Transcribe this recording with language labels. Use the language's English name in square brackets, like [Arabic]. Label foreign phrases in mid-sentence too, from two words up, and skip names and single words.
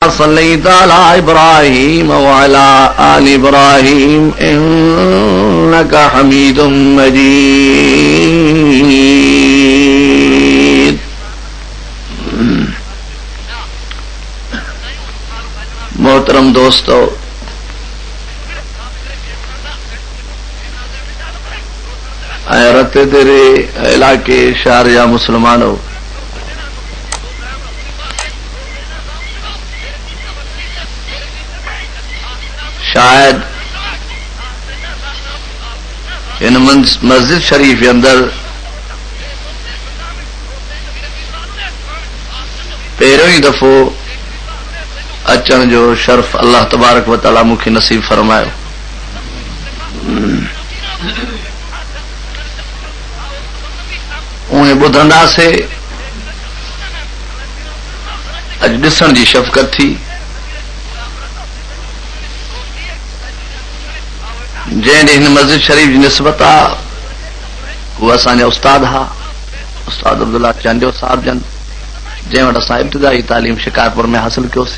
[Arabic] صليت على إبراهيم وعلى آل إبراهيم إنك حميد مجيد. [Urdu] محترم دوستو، رتے تیرے علاقے شارجہ مسلمانو، شاید ان مسجد شریف کے اندر [Sindhi] पहिरियों ही दफ़ो अचण जो शर्फ [Arabic] الله تبارك وتعالى [Sindhi] मूंखे नसीब फरमायो। उन्हें ॿुधंदासीं, अॼु ॾिसण जी शफ़क़त थी। जंहिं ॾींहुं हिन मस्जिद शरीफ जी निस्बत आहे उहे असांजा उस्ताद हा, उस्ताद अब्दुल्ला चांडियो साहब जन, जंहिं वटि असां इब्तिदाई तालीम शिकारपुर में हासिल कयोसीं।